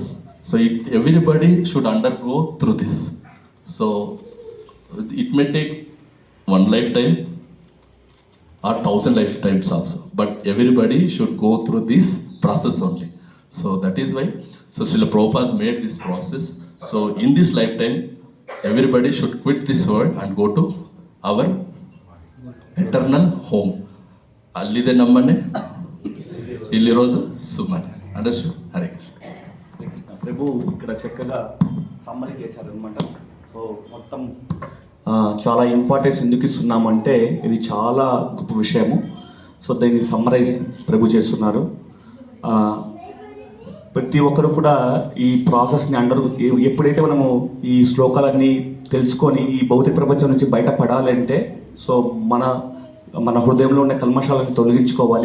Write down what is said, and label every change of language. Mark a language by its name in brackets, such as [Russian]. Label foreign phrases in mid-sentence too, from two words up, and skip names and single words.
[English] So everybody should undergo through this. So it may take one lifetime or 1,000 lifetimes also, but everybody should go through this process only. So that is why. So Srila Prabhupada made this process. So in this lifetime, everybody should quit this world and go to our eternal home. [Kannada] ಅಲ್ಲಿದೆ ನಮ್ಮನೆ, ಇಲ್ಲಿರೋದು ಸುಮ್ಮನೆ. [English] Understood? Hare Krishna. [Telugu] ప్రభు ఇక్కడ చక్కగా సమ్మరీ చేశారనమాట. సో మొత్తం చాలా ఇంపార్టెన్స్ ఎందుకు ఇస్తున్నామంటే ఇది చాలా గొప్ప విషయము. సో దీన్ని సమ్మరైజ్ ప్రభు చేస్తున్నారు. ప్రతి ఒక్కరు కూడా ఈ ప్రాసెస్ని ఎప్పుడైతే మనము ఈ శ్లోకాలన్నీ తెలుసుకొని ఈ భౌతిక ప్రపంచం నుంచి బయటపడాలంటే సో మన హృదయంలో ఉన్న కల్మషాలను తొలగించుకోవాలి.